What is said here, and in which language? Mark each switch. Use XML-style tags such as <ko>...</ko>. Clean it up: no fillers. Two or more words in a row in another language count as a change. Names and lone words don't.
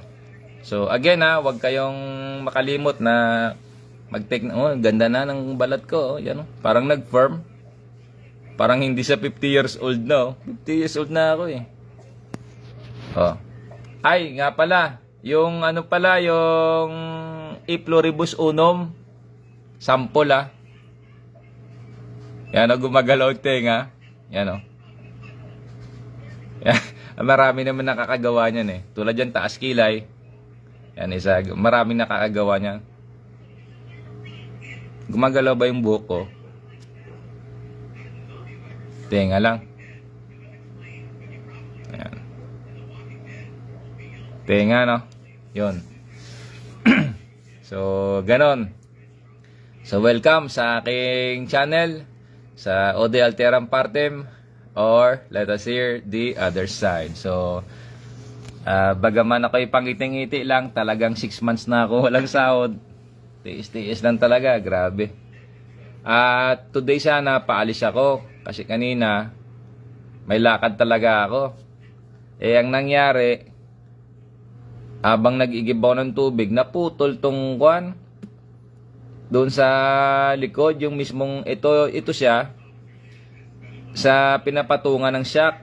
<tl>So, again wag kayong makalimot na mag-take na, ganda na ng balat ko. Yan, parang nag-firm. Parang hindi sa 50 years old na. 50 years old na ako eh. Ay, nga pala. Yung yung</tl> <la>E pluribus unum,</la> <tl>sample Yan gumagalaw tenga. Yan Yan. Marami naman nakakagawa niyan eh. Tulad yan, taas kilay. Yan, isa. Maraming nakakagawa niyan. Gumagalaw ba yung buhok ko? Tenga lang. Ayan. Tenga, no? Yun. So, ganon. So, welcome sa aking channel, sa Ode Alteram Partem,</tl> <en>or let us hear the other side.</en> <tl>So, bagaman ako'y pangiting-ngiti lang, talagang 6 months na ako walang sahod. Tiis-tiis lang talaga, grabe. At today sana paalis ako kasi kanina may lakad talaga ako. Ang nangyari, habang nag-igibaw ng tubig, naputol tong kwan doon sa likod, yung mismong ito siya sa pinapatungan ng shock.</tl>